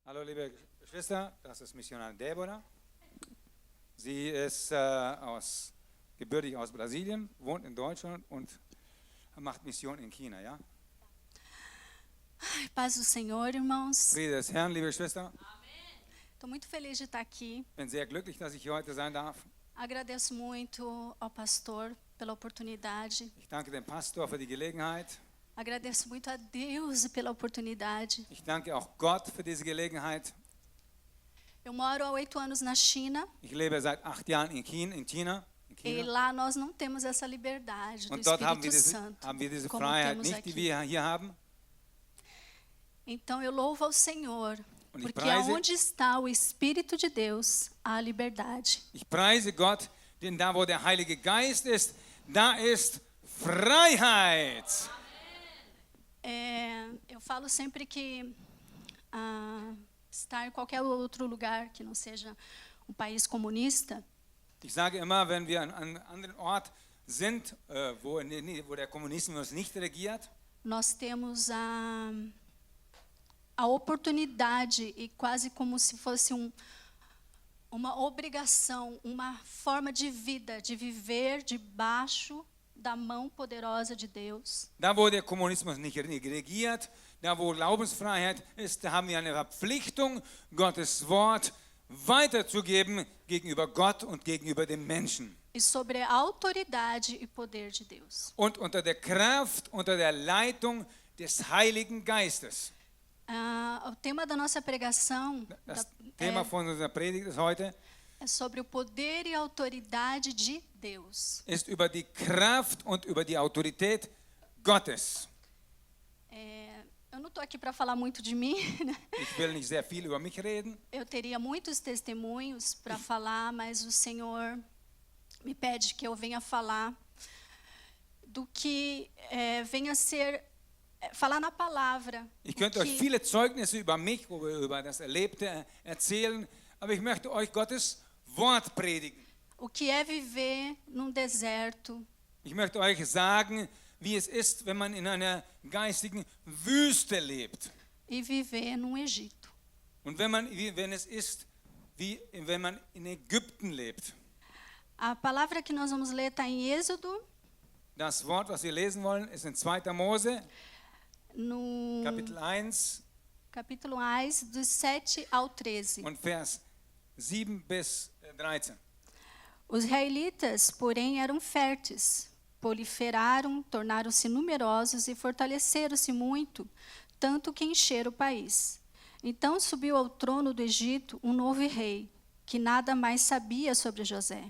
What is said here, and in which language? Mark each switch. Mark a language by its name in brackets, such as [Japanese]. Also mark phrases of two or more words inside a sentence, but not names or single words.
[German] Hallo liebe Geschwister, das ist Missionarin Deborah. Sie ist gebürtig aus Brasilien, wohnt in Deutschland und macht Mission in China, ja? [Portuguese] Paz do Senhor, irmãos. [German] Friede des Herrn, liebe Geschwister. [Portuguese] Estou muito feliz de estar aqui. [German] Ich bin sehr glücklich, dass ich hier heute sein darf. [Portuguese] Agradeço muito ao pastor pela oportunidade. [German] Ich danke dem Pastor für die Gelegenheit. [Portuguese] Agradeço muito a Deus pela oportunidade. [German] Ich danke auch Gott für diese Gelegenheit. [Portuguese] Eu moro há 8 anos na China [German] Ich lebe seit 8 Jahren in China. [Portuguese] e lá nós não temos essa liberdade do [German] Und dort haben [Portuguese] Espírito [German] wir [Portuguese] Santo, [German] diese [Portuguese] como [German] Freiheit [Portuguese] temos [German] nicht, die [Portuguese] aqui. [German] wir hier haben. [Portuguese] Então eu louvo ao Senhor, [German] Und ich [Portuguese] porque [German] preise- [Portuguese] aonde está o Espírito de Deus, há liberdade. [German] Ich preise Gott, denn da, wo der Heilige Geist ist, da ist Freiheit. [Portuguese] Eu falo sempre que estar em qualquer outro lugar que não seja um país comunista, [German] Ich sage immer, wenn wir an einem anderen Ort sind, wo der Kommunismus nicht regiert, [Portuguese] nós temos a oportunidade e quase como se fosse uma obrigação, uma forma de vida, de viver debaixo da mão poderosa de Deus. [German] da wo der Kommunismus nicht regiert, da wo Glaubensfreiheit ist, da haben wir eine Verpflichtung, Gottes Wort weiterzugeben gegenüber Gott und gegenüber dem Menschen. [Portuguese] E sobre a autoridade e poder de Deus. [German] Und unter der Kraft, unter der Leitung des Heiligen Geistes. [Portuguese] O tema da nossa pregação [German] Das Thema von unserer Predigt ist heute [Portuguese] é sobre o poder e a autoridade de Deus. [German] ist über die Kraft und über die Autorität Gottes. [Portuguese] Eu não estou aqui para falar muito de mim, né? [German] Ich will nicht sehr viel über mich reden. [Portuguese] Eu teria muitos testemunhos para falar, mas o Senhor me pede que eu venha falar do que venha ser falar na palavra. [German] Ich könnte euch viele Zeugnisse über mich, über das Erlebte erzählen, aber ich möchte euch Gottes Wort predigen. [Portuguese] O que é viver num deserto, [German] Ich möchte euch sagen, wie es ist, wenn man in einer geistigen Wüste lebt. [Portuguese] e viver num Egito. [German] Und wenn es ist, wie wenn man in Ägypten lebt. [Portuguese] A palavra que nós vamos ler está em Êxodo, [German] Das Wort, was wir lesen wollen, ist in 2. Mose, [Portuguese] no [German] Kapitel 1 [Portuguese] capítulo 1, dos 7 ao 13. [German] und Vers 7 bis 13. [Portuguese] Os israelitas, porém, eram férteis, proliferaram, tornaram-se numerosos e fortaleceram-se muito, tanto que encheram o país. Então subiu ao trono do Egito um novo rei, que nada mais sabia sobre José.